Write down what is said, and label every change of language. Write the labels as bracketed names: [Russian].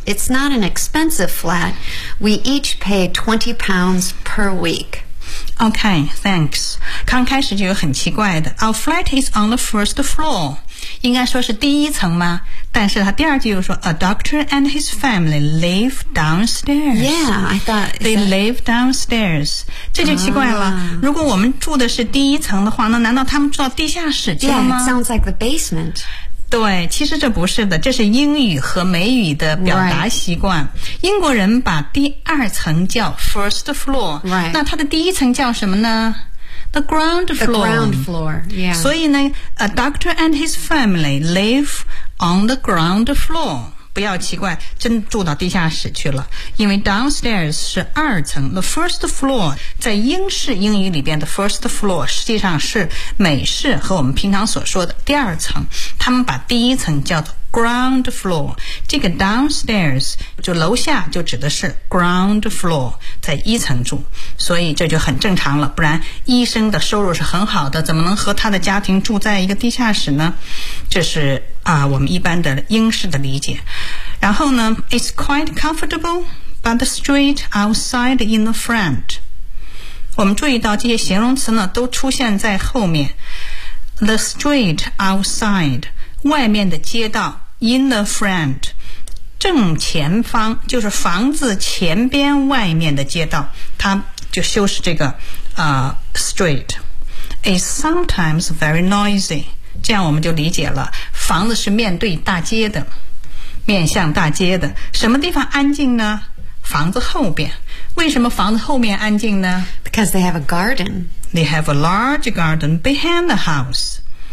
[English] It's not an expensive flat. We each pay £20 per week. Okay, thanks. [Chinese] 刚开始就有很奇怪的。 [English] Our flat is on the first floor. [Chinese] 应该说是第一层吗？但是他第二句又说 [English] A doctor and his family live downstairs. Yeah, I thought... They live downstairs. [Chinese] 这就奇怪了、如果我们住的是第一层的话那难道他们住到地下室去了吗 [English] Yeah, it sounds like the basement. [Chinese] 对其实这不是的这是英语和美语的表达习惯、 [English] right. [Chinese] 英国人把第二层叫 first floor、 [English] right. [Chinese] 那他的第一层叫什么呢 [English] The ground floor. The ground floor, yeah. [Chinese] 所以呢 [English] a doctor and his family live on the ground floor. [Chinese] 不要奇怪真住到地下室去了。因为 downstairs 是二层 the first floor, 在英式英语里边的 first floor, 实际上是美式和我们平常所说的第二层。他们把第一层叫做 ground floor, 这个 downstairs, 就楼下就指的是 ground floor, 在一层住。所以这就很正常了不然医生的收入是很好的怎么能和他的家庭住在一个地下室呢这是啊我们一般的英式的理解。然后呢 [English] ,it's quite comfortable, but the street outside in the front. [Chinese] 我们注意到这些形容词呢都出现在后面。 [English] The street outside, [Chinese] 外面的街道 [English] in the front, [Chinese] 正前方就是房子前边外面的街道，它就修饰这个street. [English] It's sometimes very noisy. [Chinese] 这样我们就理解了，房子是面对大街的，面向大街的。什么地方安静呢？房子后边。为什么房子后面安静呢？ [English] Because they have a garden. They have a large garden behind the house.